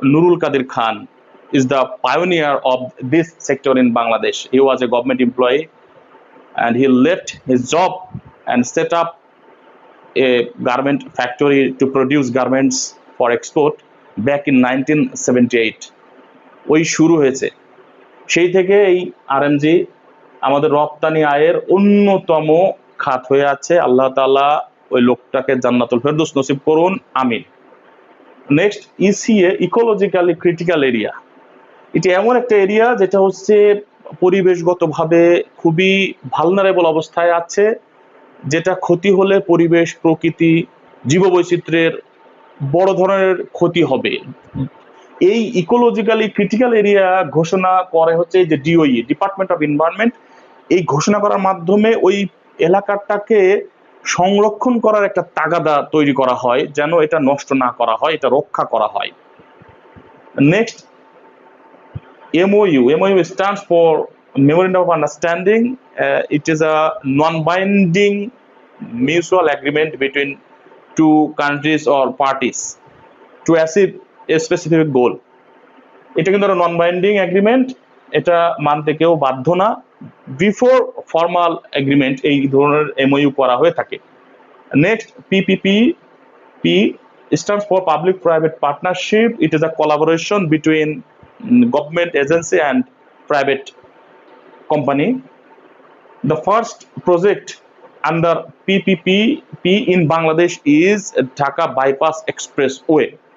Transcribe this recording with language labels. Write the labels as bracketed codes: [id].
[en] Nurul Kadir Khan is the pioneer of this sector in Bangladesh. He was a government employee and he left his job and set up a garment factory to produce garments for export back in 1978. [bn] ওই শুরু হয়েছে, সেই থেকে এই RMG আমাদের রপ্তানি আয়ের অন্যতম খাত হয়ে আছে। আল্লাহ তাআলা ওই লোকটাকে জান্নাতুল ফেরদৌস নসিব করুন, আমিন। Next, ECA, ecologically critical area. এটি এমন একটা এরিয়া যেটা হচ্ছে পরিবেশগতভাবে খুবই ভালনারেবল অবস্থায় আছে, যেটা ক্ষতি হলে পরিবেশ, প্রকৃতি, জীববৈচিত্র্যের বড় ধরনের ক্ষতি হবে। এই ইকোলজিক্যালি ক্রিটিক্যাল এরিয়া ঘোষণা করে হচ্ছে যে ডিওই, ডিপার্টমেন্ট অফ এনভায়রনমেন্ট। এই ঘোষণা করার মাধ্যমে ওই এলাকাটাকে সংরক্ষণ করার একটা তাগাদা তৈরি করা হয়, যেন এটা নষ্ট না করা হয়, এটা রক্ষা করা হয়। [en] Next, MOU. MOU stands for Memorandum of Understanding. It is a non-binding mutual agreement between two countries or parties to achieve a specific goal. [bn] এটা কিন্তু একটা [en] non binding agreement, [bn] এটা মানতে কেউ বাধ্য না। [en] before formal agreement [bn] এই ধরনের MOU করা হয়ে থাকে। [en] Next, PPP. P stands for Public Private Partnership. It is a collaboration between government agency and private company. The first project under PPP in Bangladesh is Dhaka Bypass Expressway.